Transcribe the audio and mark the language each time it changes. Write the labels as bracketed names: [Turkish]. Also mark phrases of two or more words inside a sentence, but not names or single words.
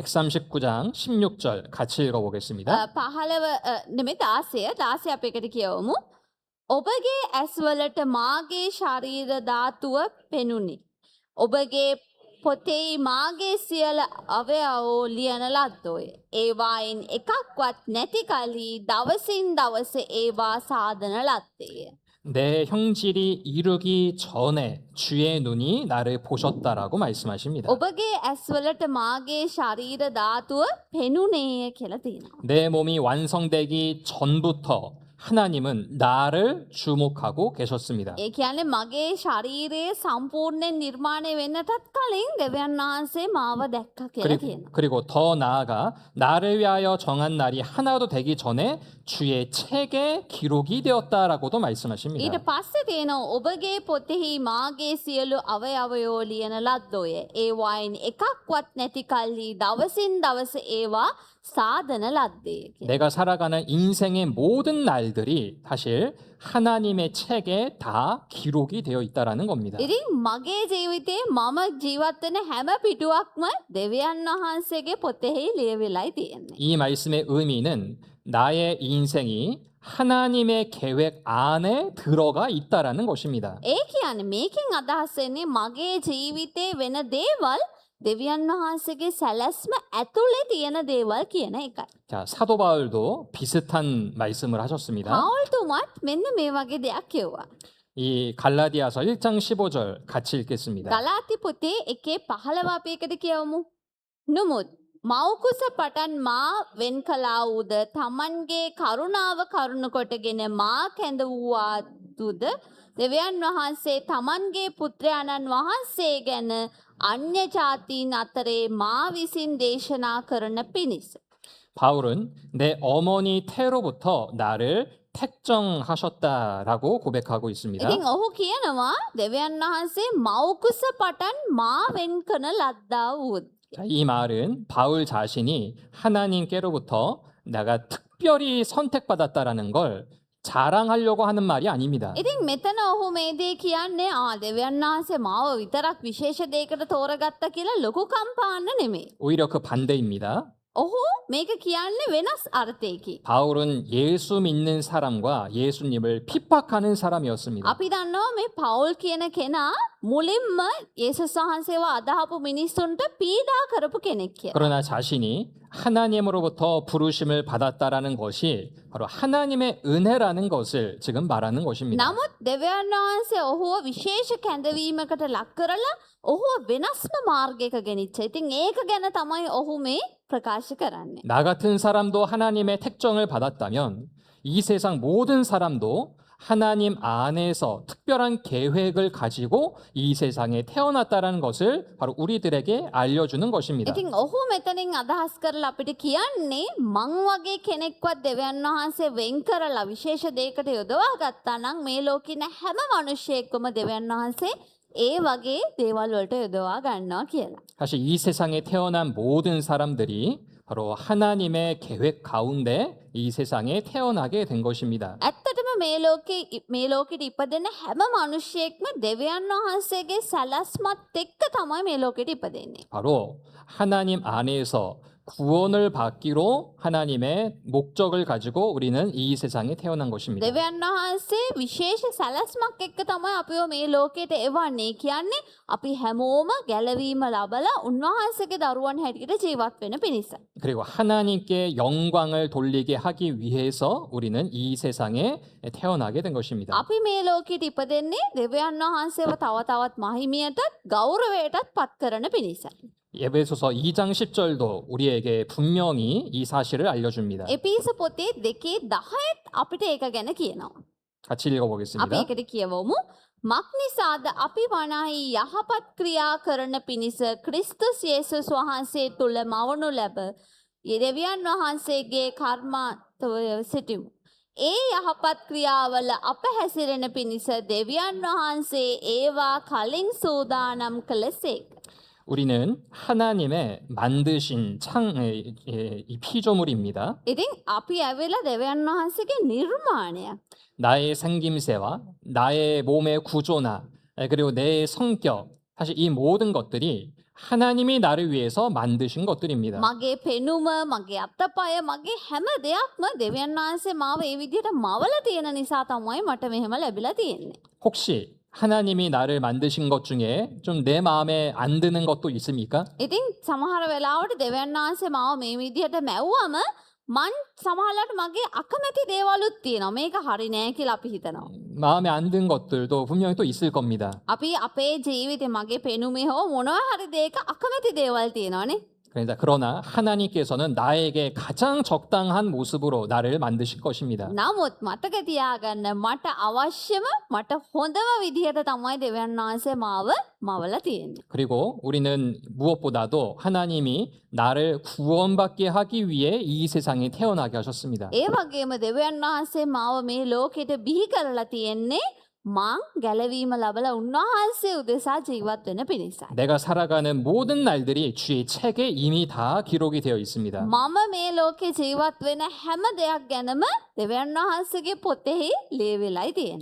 [Korean] 139장 16절 같이 읽어보겠습니다. [Sinhala] 15 නෙමෙයි 16 අපි එකට කියවමු. ඔබගේ ඇස්වලට මාගේ ශරීර ධාතුව පෙනුනි. ඔබගේ පොතේ මාගේ සියල අවයවෝ ලියන ලද්දෝය. ඒවායින් එකක්වත් නැති කලී දවසින් දවස ඒවා සාදන ලද්දේය. [Korean] 내 형질이 이루기 전에 주의 눈이 나를 보셨다라고 말씀하십니다. [Sinhala] ඔබගේ ඇස්වලට මාගේ ශරීර ධාතුව පෙනුනේය කියලා තියෙනවා. [Korean] 내 몸이 완성되기 전부터 하나님은 나를 주목하고 계셨습니다. [Sinhala] ඒ කියන්නේ මගේ ශරීරයේ සම්පූර්ණයෙන් නිර්මාණය වෙන්නටත් කලින් දෙවියන් වහන්සේ මාව දැක්කා කියලා කියනවා. [Korean] 그리고 더 나아가 나를 위하여 정한 날이 하나도 되기 전에 주의 책에 기록이 되었다라고도 말씀하십니다. [Sinhala] ඊට පස්සේ තියෙනවා ඔබගේ පොතෙහි මාගේ සියලු අවයවයෝ ලියන ලද්දෝය. ඒවායින් එකක්වත් නැති කල්හි දවසින් දවස ඒවා 사දන ලද්දේ. [Korean] 내가 살아가는 인생의 모든 날들이 사실 하나님의 책에 다 기록이 되어 있다라는 겁니다. [Sinhala] ඉතින් මගේ ජීවිතේ මම ජීවත් වෙන හැම පිටුවක්ම දෙවියන් වහන්සේගේ පොතෙහි ලියවිලායි තියෙන්නේ. [Korean] 이 말씀의 의미는 나의 인생이 하나님의 계획 안에 들어가 있다라는 것입니다. [Sinhala] ඒ කියන්නේ මේකෙන් අදහස් වෙන්නේ මගේ ජීවිතේ වෙන දේවල් දෙවියන් වහන්සේගේ සැලැස්ම ඇතුලේ තියෙන දේවල් කියන එකයි. [Korean] 자, 사도 바울도 비슷한 말씀을 하셨습니다. [Sinhala] පවුල්තුමත් මෙන්න මේ වගේ දෙයක් කිව්වා. [Korean] 이 갈라디아서 1장 15절 같이 읽겠습니다. [Sinhala] ගලාති පොතේ 1:15 අපි එකට කියවමු. නුමුත් මව්කුස පටන් මා වෙන් කළා වූද තමන්ගේ කරුණාව කරුණ කොටගෙන මා කැඳවුවාදුද දෙවියන් වහන්සේ තමන්ගේ පුත්‍රයාණන් වහන්සේ ගැන අන්‍ය ජාතීන් අතරේ මා විසින් දේශනා කරන පිණිස. [Korean] 바울은 내 어머니 태로부터 나를 택정하셨다라고 고백하고 있습니다. [Sinhala] ඉතින් ඔහු කියනවා දෙවියන් වහන්සේ මව්කුස පටන් 마 වෙන් කරන ලද්දා වූ. [Korean] 자, 이 말은 바울 자신이 하나님께로부터 내가 특별히 선택받았다라는 걸 자랑하려고 하는 말이 아닙니다. [Sinhala] ඉතින් මෙතන ඔහු මේ දේ කියන්නේ දෙවියන් වහන්සේ මාව විතරක් විශේෂ දෙයකට තෝරගත්තා කියලා ලොකු කම්පාන්න නෙමෙයි. [Korean] 오히려 그 반대입니다. [Sinhala] ඔහු මේක කියන්නේ වෙනස් අර්ථයකින්. [Korean] 바울은 예수 믿는 사람과 예수님을 핍박하는 사람이었습니다. [Sinhala] අපි දන්නවා මේ පවුල් කියන කෙනා මුලින්ම යේසුස් වහන්සේව අදහපු මිනිස්සුන්ට පීඩා කරපු කෙනෙක් කියලා. [Korean] 그러나 자신이 하나님으로부터 부르심을 받았다라는 것이 바로 하나님의 은혜라는 것을 지금 말하는 것입니다. [Sinhala] නමුත් දෙවියන් වහන්සේ ඔහුව විශේෂ කැඳවීමකට ලක් කරලා ඔහුව වෙනස්ම මාර්ගයක ගෙනිච්චා. ඉතින් ඒක ගැන තමයි ඔහු මේ ප්‍රකාශ කරන්නේ. [Korean] 나 같은 사람도 하나님의 택정을 받았다면 이 세상 모든 사람도 하나님 안에서 특별한 계획을 가지고 이 세상에 태어났다는 것을 바로 우리들에게 알려주는 것입니다. [Sinhala] ඉතින් ඔහු මෙතනින් අදහස් කරලා අපිට කියන්නේ මං වගේ කෙනෙක්වත් දෙවියන් වහන්සේ වෙන් කරලා විශේෂ දෙයකට යොදවා ගත්තා නම් මේ ලෝකේ ඉන්න හැම මිනිහෙක්වම දෙවියන් වහන්සේ ඒ වගේ දේවල් වලට යොදවා ගන්නවා කියලා. [Korean] 사실 이 세상에 태어난 모든 사람들이 바로 하나님의 계획 가운데 이 세상에 태어나게 된 것입니다. [Sinhala] ඇත්තටම මේ ලෝකෙට ඉපදෙන හැම මිනිහෙක්ම දෙවියන් වහන්සේගේ සැලැස්මත් එක්ක තමයි මේ ලෝකෙට ඉපදෙන්නේ. [Korean] 바로 하나님 안에서 구원을 받기로 하나님의 목적을 가지고 우리는 이 세상에 태어난 것입니다. [Sinhala] දෙවියන් වහන්සේ විශේෂ සැලැස්මක් එක්ක තමයි අපිව මේ ලෝකෙට එවන්නේ. කියන්නේ අපි හැමෝම ගැලවීම ලබලා උන්වහන්සේගේ දරුවන් හැටියට ජීවත් වෙන පිණිස. [Korean] 그리고 하나님께 영광을 돌리게 하기 위해서 우리는 이 세상에 태어나게 된 것입니다. [Sinhala] අපි මේ ලෝකෙට ඉපදෙන්නේ දෙවියන් වහන්සේව තව තවත් මහිමියටත් ගෞරවයටත් පත් කරන පිණිස. [Korean] 에베소서 2장 10절도 우리에게 분명히 이 사실을 알려줍니다. [Sinhala] එපිස පොතේ 2:10ත් අපිට ඒක ගැන කියනවා. [Korean] 같이 [Sinhala] අපි [Korean] 읽어보겠습니다. [Sinhala] ඒකට කියවමු. මක්නිසාද අපි වනාහි යහපත් ක්‍රියා කරන පිණිස ක්‍රිස්තුස් යේසුස් වහන්සේ තුල මවනු ලැබ දෙවියන් වහන්සේගේ කර්මාන්තව සිටිමු. ඒ යහපත් ක්‍රියාවල අප හැසිරෙන පිණිස දෙවියන් වහන්සේ ඒවා කලින් සූදානම් කළසේක. [Korean] 우리는 하나님의 만드신 이 피조물입니다. [Sinhala] ඉතින් අපි ඇවිල්ලා දෙවියන් වහන්සේගේ නිර්මාණය. [Korean] 나의 생김새와 나의 몸의 구조나 그리고 내 성격, 사실 이 모든 것들이 하나님이 나를 위해서 만드신 것들입니다. [Sinhala] මගේ පෙනුම, මගේ අත්තපය, මගේ හැම දෙයක්ම දෙවියන් වහන්සේ මාව ඒ විදිහට මවලා තියෙන නිසා තමයි මට මෙහෙම ලැබිලා තියෙන්නේ. [Korean] 혹시 하나님이 나를 만드신 것 중에 좀 내 마음에 안 드는 것도 있습니까? [Sinhala] ඉතින් සමහර වෙලාවට දෙවියන් වහන්සේ මාව මේ විදිහට මැව්වම මං සමහරලාට මගේ අකමැති දේවලුත් තියෙනවා. මේක හරි නෑ කියලා අපි හිතනවා. [Korean] 마음에 안 든 것들도 분명히 또 있을 겁니다. [Sinhala] අපි අපේ ජීවිතේ මගේ පෙනුමේ හෝ මොනවා හරි දෙයක අකමැති දේවල් තියෙනවානේ. [Korean] 그러나 하나님께서는 나에게 가장 적당한 모습으로 나를 만드실 것입니다. [Sinhala] නමුත් මතක තියාගන්න මට අවශ්‍යම මට හොඳම විදිහට තමයි දෙවියන් වහන්සේ මාව මවලා තියෙන්නේ. [Korean] 그리고 우리는 무엇보다도 하나님이 나를 구원받게 하기 위해 이 세상에 태어나게 하셨습니다. [Sinhala] ඒ වගේම දෙවියන් වහන්සේ මාව මේ ලෝකෙට බිහි කරලා තියෙන්නේ මං ගැලවීම ලබලා උන්වහන්සේ උදෙසා ජීවත් වෙන පිණිසයි. [Korean] 내가 살아가는 모든 날들이 주의 책에 이미 다 기록이 되어 있습니다. [Sinhala] මම මේ ලෝකේ ජීවත් වෙන හැම දෙයක් ගැනම දෙවියන් වහන්සේගේ පොතෙහි ලියවිලායි තියෙන්නේ.